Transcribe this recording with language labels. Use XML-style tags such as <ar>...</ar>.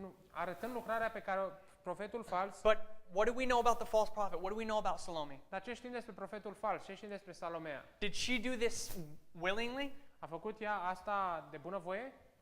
<ro>Arătând lucrarea pe care profetul fals.</ro> <en>but what do we know about the false prophet? What do we know about Salome?</en> <ro>Dar ce știm despre profetul fals? Ce știm despre Salomea?</ro> <en>Did she do this willingly?</en> <ro>A făcut ea asta de bunăvoie?</ro>